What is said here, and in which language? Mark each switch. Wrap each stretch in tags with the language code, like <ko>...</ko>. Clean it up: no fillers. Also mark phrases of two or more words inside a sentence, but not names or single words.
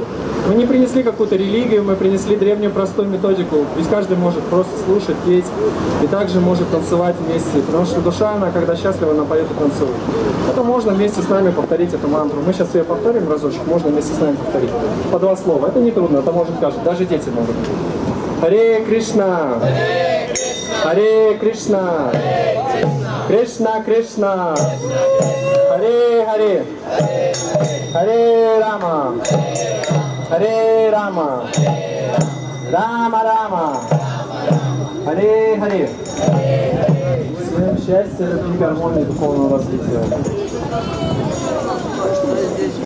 <ru>Мы не принесли какую-то религию, мы принесли древнюю простую методику. Ведь каждый может просто слушать, петь и также может танцевать вместе. Потому что душа, она когда счастлива, она поет и танцует. Это можно вместе с нами повторить эту мантру. Мы сейчас ее повторим разочек, можно вместе с нами повторить. По 2 слова. Это не трудно, это может каждый, даже дети могут. Харе Кришна! Харе Кришна! Кришна Кришна! Харе Харе! Харе Рама! Харе Рама! Рама Рама! Харе Харе! Всем счастья, любви, гармонии, духовного развития.</ru>